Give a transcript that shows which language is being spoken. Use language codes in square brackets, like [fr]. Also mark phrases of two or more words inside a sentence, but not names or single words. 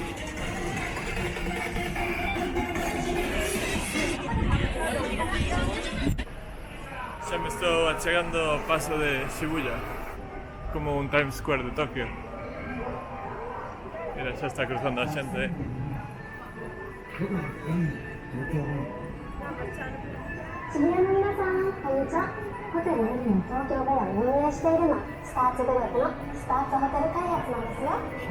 [gl] Xa me estou achegando ao paso de Shibuya, como un Times Square de Tokio. Mira, xa está cruzando a xente. [ja] 渋谷の皆さん、こんにちは。ホテルルミネ東京ベアを運営しているのはスターツグループのスターツホテル開発なんですよ。